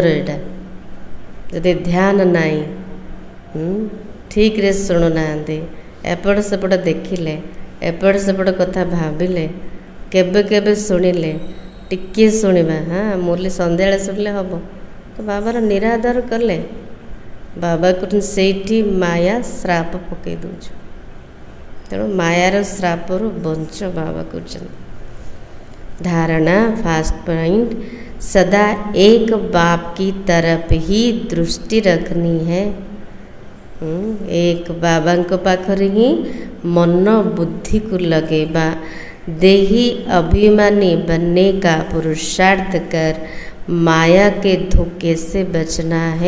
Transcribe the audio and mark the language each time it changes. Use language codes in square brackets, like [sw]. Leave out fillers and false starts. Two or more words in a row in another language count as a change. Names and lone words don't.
[or] ଏଇଟା ଯଦି ଧ୍ୟାନ ନାହିଁ, ଠିକ୍ରେ ଶୁଣୁନାହାନ୍ତି, ଏପଟ ସେପଟ ଦେଖିଲେ, ଏପଟ ସେପଟ କଥା ଭାବିଲେ, କେବେ କେବେ ଶୁଣିଲେ, ଟିକିଏ ଶୁଣିବା। ହଁ, ମୁରଲି ସନ୍ଧ୍ୟାବେଳେ ଶୁଣିଲେ ହେବ, ତ ବାବାର ନିରାଦର କଲେ ବାବା କହୁଛନ୍ତି ସେଇଠି ମାୟା ଶ୍ରାପ ପକାଇ ଦେଉଛୁ। ତେଣୁ ମାୟାର ଶ୍ରାପରୁ ବଞ୍ଚ, ବାବା କହୁଛନ୍ତି। [hi] धारणा [en] first point, [hi] सदा एक बाप की तरफ ही दृष्टि रखनी है। एक बाबा को पाखरे ही मन बुद्धि को लगेबा, देही अभिमानी बनने का पुरुषार्थ कर माया के धोखे से बचना है।